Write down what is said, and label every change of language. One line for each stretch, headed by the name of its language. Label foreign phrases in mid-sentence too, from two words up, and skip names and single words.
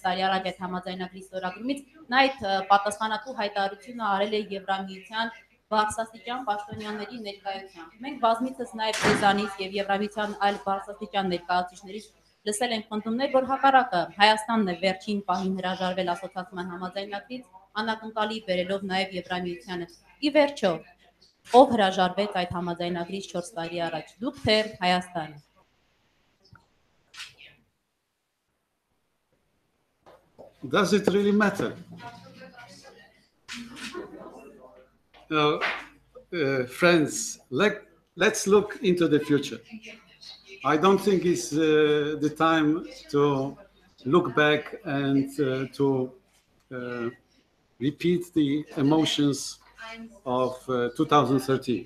Armenian: տարի առաջ այդ համաձայնագրի ստորագրումից, նա այդ պատասխանատու հայտարարությունը արել է Եվրամիության բարձրաստիճան պաշտոնյաների ներկայությամբ։ Մենք բազմիցս նաև ձեզանից եւ Եվրամիության այլ բարձրաստիճան ներկայացուցիչներից լսել ենք պնդումներ, որ հակառակը Հայաստանն է վերջին պահին հրաժարվել ասոցիացիան համաձայնագրից, անակնկալի բերելով նաև Եվրամիությանը։ Ի վերջո, ով հրաժարվեց այդ համաձայնագրից 4 տարի առաջ, դուք թե Հայաստանը։
English: Does it really matter? Friends, let's look into the future. I don't think it's the time to look back and to repeat the emotions of 2013.